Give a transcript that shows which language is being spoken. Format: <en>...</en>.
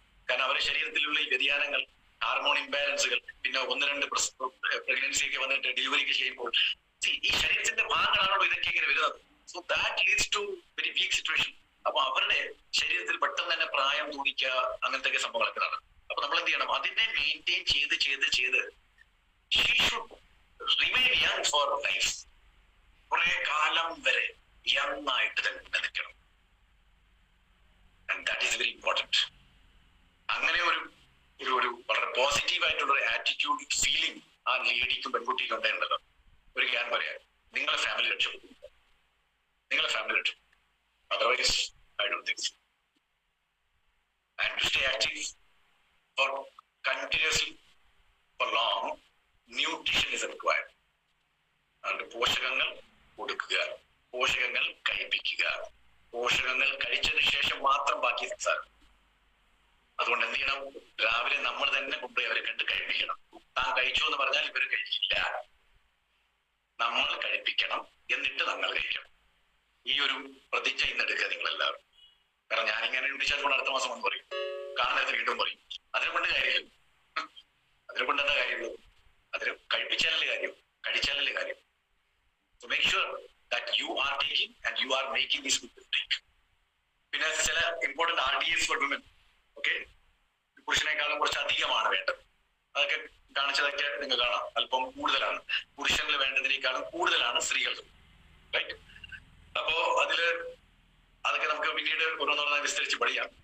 <ml>കാരണം അവരുടെ ശരീരത്തിലുള്ള ഈ വ്യതിയാനങ്ങൾ, ഹാർമോൺ ഇംബാലൻസുകൾ, പിന്നെ 1-2 പ്രഗ്നൻസി ഒക്കെ വന്നിട്ട് ഡെലിവറിക്ക് ചെയ്യുമ്പോൾ ഈ ശരീരത്തിന്റെ ഭാഗങ്ങളാണല്ലോ ഇതൊക്കെ ഇങ്ങനെ വരുന്നത്.</ml> <en>So that leads to very weak situation.</en> <ml>അപ്പൊ അവരുടെ ശരീരത്തിൽ പെട്ടെന്ന് തന്നെ പ്രായം തോന്നിക്കുക, അങ്ങനത്തെ ഒക്കെ സംഭവങ്ങളൊക്കെ നടക്കും. അപ്പൊ നമ്മൾ എന്ത് ചെയ്യണം? അതിനെ മെയിൻറ്റെയിൻ ചെയ്ത്</ml> <en>she should remain young for life.</en> <ml>കുറെ കാലം വരെ യങ് ആയിട്ട് തന്നെ നിൽക്കണം.</ml> <en>And that is very important.</en> <ml>അങ്ങനെ ഒരു വളരെ പോസിറ്റീവ് ആയിട്ടുള്ള ഒരു ആറ്റിറ്റ്യൂഡ്, ഫീലിംഗ് ആ ലേഡിക്കും പെൺകുട്ടിക്കും ഉണ്ടായിരുന്നല്ലോ. ഒരു ഞാൻ പറയാം, നിങ്ങളെ ഫാമിലി രക്ഷപ്പെടും.</ml> <en>Otherwise I don't think so. And to stay active for continuously for long, nutrition is required.</en> <ml>അതുകൊണ്ട് പോഷകങ്ങൾ കൊടുക്കുക, പോഷകങ്ങൾ കഴിപ്പിക്കുക, പോഷകങ്ങൾ കഴിച്ചതിന് ശേഷം മാത്രം ബാക്കി സംസാരം. അതുകൊണ്ട് എന്ത് ചെയ്യണം? രാവിലെ നമ്മൾ തന്നെ കൊണ്ടുപോയി അവരെ കണ്ട് കഴിപ്പിക്കണം. താൻ കഴിച്ചു എന്ന് പറഞ്ഞാൽ ഇവർ കഴിക്കില്ല. നമ്മൾ കഴിപ്പിക്കണം, എന്നിട്ട് നമ്മൾ കഴിക്കണം. ഈ ഒരു പ്രതിജ്ഞ ഇന്നെടുക്കുക നിങ്ങളെല്ലാവരും. കാരണം ഞാനിങ്ങനെ ചിലപ്പോൾ അടുത്ത മാസം വന്ന് പറയും, കാണുന്നത് വീണ്ടും പറയും. അതിനെ കൊണ്ട് കാര്യമില്ല. അതിനെ കൊണ്ട് എന്താ കാര്യമുള്ളൂ? അതിന് കഴിപ്പിച്ചാലല്ലേ കാര്യം, കഴിച്ചാലല്ലേ കാര്യം.</ml> <en>So make sure that you are taking and you are making this good mistake.</en> <ml>പിന്നെ ചില important RDS for women. Okay, പുരുഷനേക്കാളും കുറച്ച് അധികമാണ് വേണ്ടത്. അതൊക്കെ കാണിച്ചതൊക്കെ നിങ്ങൾ കാണാം, അല്പം കൂടുതലാണ്. പുരുഷനിൽ വേണ്ടതിനേക്കാളും കൂടുതലാണ് സ്ത്രീകൾ. റൈറ്റ്? അപ്പോ അതൊക്കെ നമുക്ക് പിന്നീട് ഓരോന്നോരോന്നായി വിസ്തരിച്ച് പഠിക്കാം.</ml>